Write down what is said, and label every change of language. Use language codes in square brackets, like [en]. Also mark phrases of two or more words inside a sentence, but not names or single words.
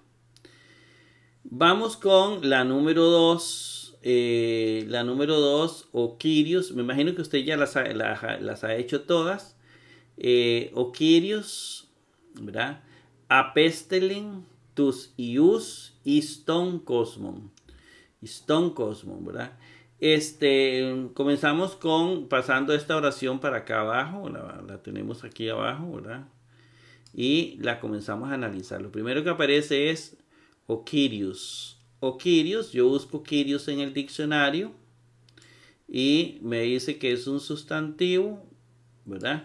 [es] Vamos con la número 2. La número 2, Oquirios. Me imagino que usted ya las ha hecho todas. Oquirios, ¿verdad? [el] ἀπέστειλεν τοὺς υἱοὺς εἰς τὸν κόσμον. εἰς τὸν κόσμον, [es] ¿verdad? Comenzamos pasando esta oración para acá abajo. La tenemos aquí abajo, ¿verdad? Y la comenzamos a analizar. Lo primero que aparece es Oquirios. Oquirios, yo busco Quirios en el diccionario y me dice que es un sustantivo, ¿verdad?